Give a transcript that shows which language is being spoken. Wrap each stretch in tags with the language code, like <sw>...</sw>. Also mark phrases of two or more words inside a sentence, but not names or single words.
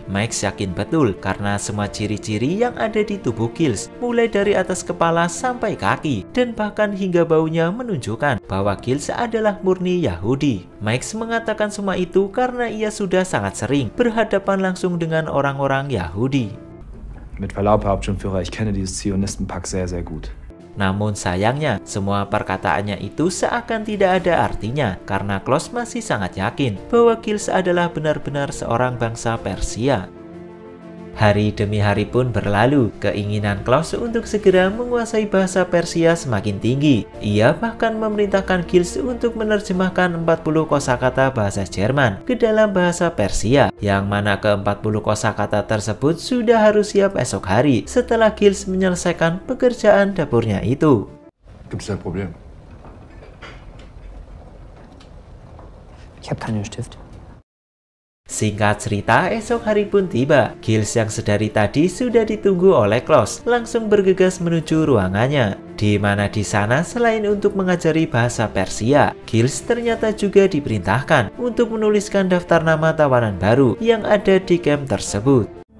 <id>Max yakin betul karena semua ciri-ciri yang ada di tubuh Giles, mulai dari atas kepala sampai kaki, dan bahkan hingga baunya menunjukkan bahwa Giles adalah murni Yahudi. Max mengatakan semua itu karena ia sudah sangat sering berhadapan langsung dengan orang-orang Yahudi.</id> <de>Mit Verlaub, Herr Hauptsturmführer, ich kenne dieses Zionistenpack sehr, sehr gut.</de> <id>Namun sayangnya, semua perkataannya itu seakan tidak ada artinya karena Klaus masih sangat yakin bahwa Giles adalah benar-benar seorang bangsa Persia. Hari demi hari pun berlalu, keinginan Klaus untuk segera menguasai bahasa Persia semakin tinggi. Ia bahkan memerintahkan Giles untuk menerjemahkan 40 kosakata bahasa Jerman ke dalam bahasa Persia, yang mana ke-40 kosakata tersebut sudah harus siap esok hari setelah Giles menyelesaikan pekerjaan dapurnya itu.</id> <de>Gibt es ein Problem? Ich habe keinen Stift.</de> <id>Singkat cerita, esok hari pun tiba. Giles yang sedari tadi sudah ditunggu oleh Klaus langsung bergegas menuju ruangannya, di mana di sana selain untuk mengajari bahasa Persia, Giles ternyata juga diperintahkan untuk menuliskan daftar nama tawanan baru yang ada di camp tersebut.</id>